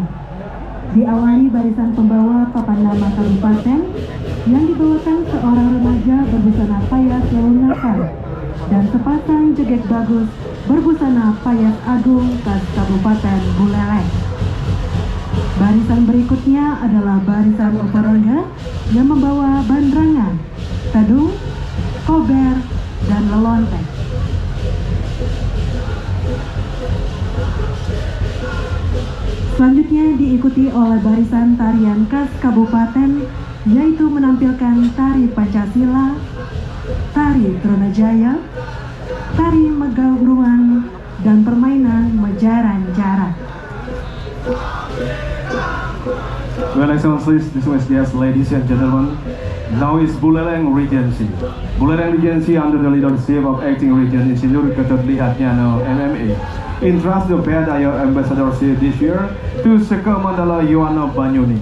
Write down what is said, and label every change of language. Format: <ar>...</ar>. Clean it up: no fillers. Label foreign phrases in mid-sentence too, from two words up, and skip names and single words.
<id>Diawali barisan pembawa papan nama kabupaten yang dibawakan seorang remaja berbusana payas lunakan dan sepasang jeget bagus berbusana payas agung khas Kabupaten Buleleng. Barisan berikutnya adalah barisan Uparangga yang membawa bandrangan, tadung, kober, dan lelontek. Selanjutnya diikuti oleh barisan tarian khas kabupaten, yaitu menampilkan tari Pancasila, tari Tronajaya, tari Megawruan, dan permainan Mejaran Jarak.</id> <en>Well, Excellencies, distinguished ladies and gentlemen, now is Buleleng Regency. Buleleng Regency under the leadership of Acting Regent Insinyur Ketut Lihatnyano MMA entrusts the band Ayo ambassadorship this year to Seka Mandala Yohana Banyuni.</en>